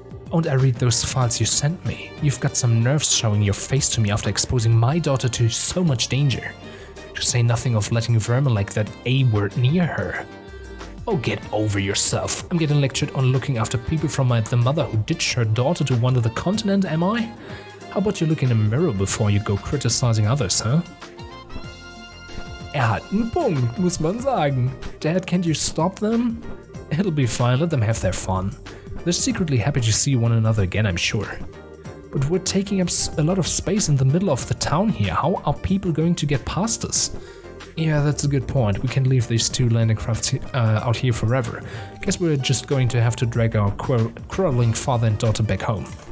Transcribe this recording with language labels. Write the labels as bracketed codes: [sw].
[en] Won't I read those files you sent me? You've got some nerves showing your face to me after exposing my daughter to so much danger. To say nothing of letting vermin like that A-word near her. Oh, get over yourself. I'm getting lectured on looking after people from the mother who ditched her daughter to wander the continent, am I? How about you look in the mirror before you go criticizing others, huh? [de] Er hat einen Punkt, muss man sagen. [en] Dad, can't you stop them? It'll be fine, let them have their fun. They're secretly happy to see one another again, I'm sure. But we're taking up a lot of space in the middle of the town here. How are people going to get past us? Yeah, that's a good point. We can't leave these two landing crafts out here forever. Guess we're just going to have to drag our quarreling father and daughter back home.